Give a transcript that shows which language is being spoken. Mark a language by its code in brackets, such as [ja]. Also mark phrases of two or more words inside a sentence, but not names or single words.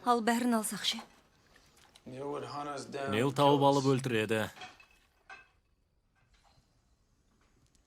[kk] Ал бәрін алсақ ше? [en] Neil would hunt us down. [kk] Нил тауып алып өлтіреді.